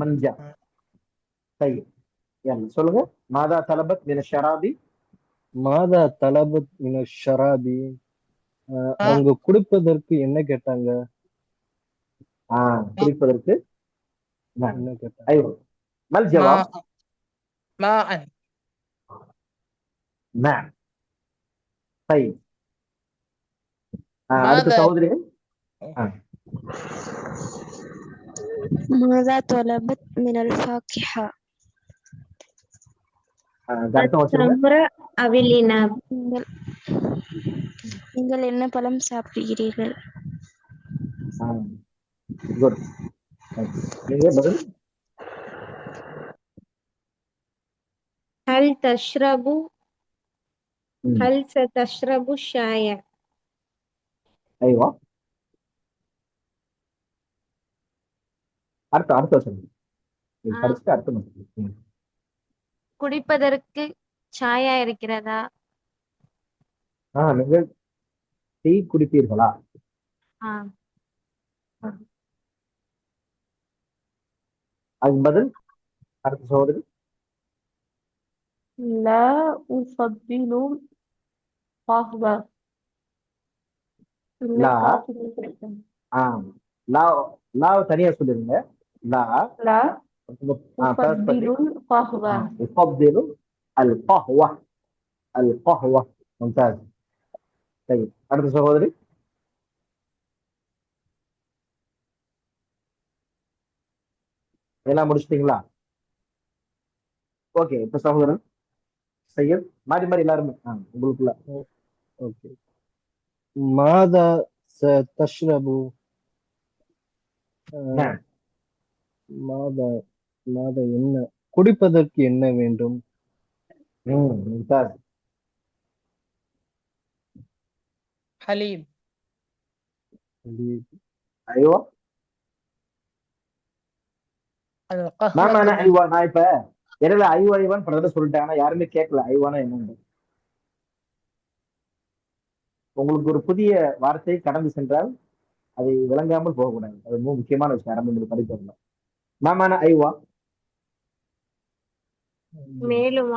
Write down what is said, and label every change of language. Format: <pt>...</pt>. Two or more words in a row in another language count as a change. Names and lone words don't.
<ta>மங்கா, மஞ்சா. சரி.</ta> <ar>يلا சொல்லுங்க. ماذا طلبت من الشراب. ماذا طلبت من الشراب.</ar> <ta>அவங்க குடிப்பதற்கு என்ன கேட்டாங்க? குடிப்பதற்கு என்ன கேட்டாங்க?</ta> <ar>ايوه ما الجواب؟ ماء. نعم. طيب அடுத்த ماذا</ar> <ta>சகோதரிகள்.</ta> <ar>ماذا طلبت من الفاكهة؟</ar> <ta>அடுத்த வச்சுருங்க.</ta> <ar>التمر أو العنب.</ar> <ta>நீங்கள் என்ன பழம் சாப்பிடுகிறீர்கள்? குட். நீங்க பதில்.</ta> <ar>هل تشرب هل ستشرب الشاي؟</ar> <ta>ايوه அடுத்த வச்சுருங்க. படிச்சுட்டு அடுத்த வச்சுருங்க. குடிப்பதற்கு சாயா இருக்கிறதா? நீங்கள் டீ குடிப்பீர்களா? அதுக்கு பதில் அடுத்த சகோதரி.</ta> <ar>لا أفضل قهوة. لا لا لا</ar> <ta>தனியா சொல்லிருங்க. லா</ta> <ar>لا</ar> <ta>first பண்ணி</ta> <ar>أفضل القهوة. أفضل القهوة. القهوة ممتاز.</ar> <ta>طيب அடுத்த சகோதரி. எல்லாம் முடிச்சிட்டீங்களா? ஓகே. இப்ப சகோதரன் சையத் மாறி மாறி எல்லாருமே உங்களுக்குள்ள.</ta> <ar>ஓகே. ماذا تشرب. ماذا ماذا</ar> <ta>என்ன குடிப்பதற்கு என்ன வேண்டும்?</ta> <ar>ممتاز. حليب. ايوه القهوة.</ar> <ta>மேம் நான் ஐவா நான் இப்ப இடையில ஐவான்னு பல தடவை சொல்லிட்டேன். ஆனா யாருமே கேட்கல ஐவானா என்னன்னு. உங்களுக்கு ஒரு புதிய வார்த்தை கடந்து சென்றால் அதை விளங்காமல் போகக்கூடாது. அது ரொம்ப முக்கியமான விஷயம். ஆரம்பத்தில் படிப்பதில்லை. மேம் ஐவா மேலுமா?</ta>